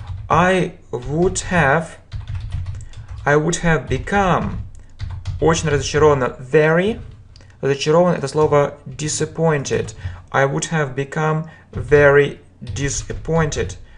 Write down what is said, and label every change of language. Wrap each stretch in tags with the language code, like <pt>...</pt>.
<en>I would have become</en> <ru>очень разочарован. Very разочарован это слово disappointed.</ru> <en>I would have become very disappointed.</en>